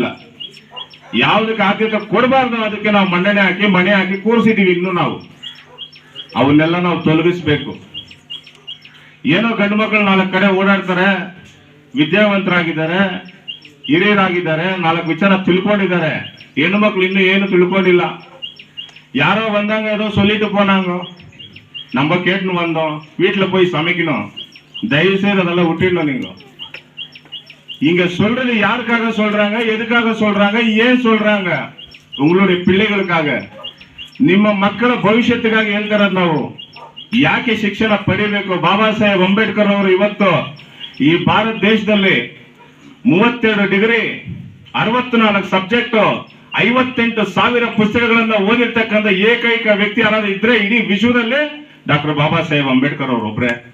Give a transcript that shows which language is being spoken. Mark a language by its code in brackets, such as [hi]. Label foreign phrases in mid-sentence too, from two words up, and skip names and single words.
[kn] ಯಾವುದಕ್ಕೆ ಆದ್ಯತೆ ಕೊಡಬಾರ್ದು ಅದಕ್ಕೆ ನಾವು ಮಣೆ ಹಾಕಿ ಕೂರಿಸಿದೀವಿ. ಇನ್ನು ನಾವು ಅವನ್ನೆಲ್ಲ ನಾವು ತೊಲಗಿಸ್ಬೇಕು. ಏನೋ ಗಂಡು ಮಕ್ಕಳು 4 ಕಡೆ ಓಡಾಡ್ತಾರೆ, ವಿದ್ಯಾವಂತರಾಗಿದ್ದಾರೆ, ಹಿರಿಯರಾಗಿದ್ದಾರೆ, 4 ವಿಚಾರ ತಿಳ್ಕೊಂಡಿದ್ದಾರೆ. ಹೆಣ್ಣು ಮಕ್ಕಳು ಇನ್ನೂ ಏನು ತಿಳ್ಕೊಂಡಿಲ್ಲ. [ta] யாரோ வந்தாங்க, ஏதோ சொல்லிட்டு போனாங்க, நம்ம கேட்டுன்னு வந்தோம், வீட்டில் போய் சமைக்கணும், தயவு செய்து அதெல்லாம் விட்டுடணும். நீங்க இங்க சொல்றது யாருக்காக சொல்றாங்க, எதுக்காக சொல்றாங்க, ஏன் சொல்றாங்க? உங்களுடைய பிள்ளைகளுக்காக, [kn] ನಿಮ್ಮ ಮಕ್ಕಳ ಭವಿಷ್ಯಕ್ಕಾಗಿ ಹೇಳ್ತಾರೆ. ನಾವು ಯಾಕೆ ಶಿಕ್ಷಣ ಪಡಿಬೇಕು? ಬಾಬಾ ಸಾಹೇಬ್ ಅಂಬೇಡ್ಕರ್ ಅವರು ಇವತ್ತು ಈ ಭಾರತ ದೇಶದಲ್ಲಿ 32 ಡಿಗ್ರಿ, 64 ಸಬ್ಜೆಕ್ಟ್, 58,000 ಪುಸ್ತಕಗಳನ್ನ ಓದಿರ್ತಕ್ಕಂಥ ಏಕೈಕ ವ್ಯಕ್ತಿ ಯಾರಾದ್ರೂ ಇದ್ರೆ ಇಡೀ ವಿಶ್ವದಲ್ಲಿ ಡಾಕ್ಟರ್ ಬಾಬಾ ಸಾಹೇಬ್ ಅಂಬೇಡ್ಕರ್ ಅವರೊಬ್ಬರೇ.